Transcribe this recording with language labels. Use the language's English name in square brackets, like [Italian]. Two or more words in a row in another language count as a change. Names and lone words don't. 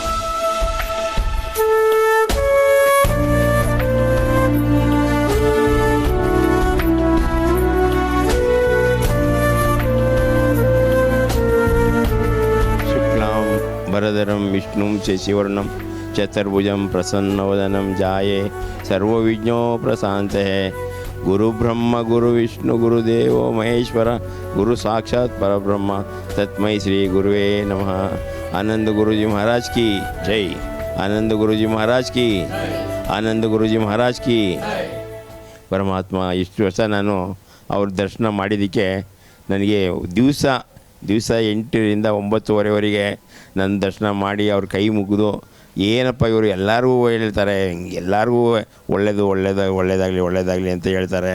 [Sanskrit] ಶುಕ್ಲಾಂ ವರದರಂ ವಿಷ್ಣುಂ ಶಶಿವರ್ಣಂ ಚತುರ್ಭುಜಂ ಪ್ರಸನ್ನವದನಂ ಜಾಯೇ ಸರ್ವವಿಘ್ನೋ ಪ್ರಶಾಂತೇ. ಗುರು ಬ್ರಹ್ಮ ಗುರು ವಿಷ್ಣು ಗುರುದೇವೋ ಮಹೇಶ್ವರ ಗುರು ಸಾಕ್ಷಾತ್ ಪರಬ್ರಹ್ಮ ತಸ್ಮೈ ಶ್ರೀ ಗುರುವೇ ನಮಃ. [Hindi] आनंद गुरुजी महाराज की जय। आनंद गुरुजी महाराज की. आनंद गुरुजी महाराज की. [Kannada] ಪರಮಾತ್ಮ ಇಷ್ಟು ವರ್ಷ ನಾನು ಅವ್ರ ದರ್ಶನ ಮಾಡಿದ್ದಕ್ಕೆ ನನಗೆ ದಿವಸ 8ರಿಂದ 9:30ವರೆಗೆ ನನ್ನ ದರ್ಶನ ಮಾಡಿ ಅವ್ರ ಕೈ ಮುಗಿದು, ಏನಪ್ಪ ಇವರು ಎಲ್ಲರಿಗೂ ಹೇಳ್ತಾರೆ, ಎಲ್ಲರಿಗೂ ಒಳ್ಳೇದಾಗಲಿ ಅಂತ ಹೇಳ್ತಾರೆ.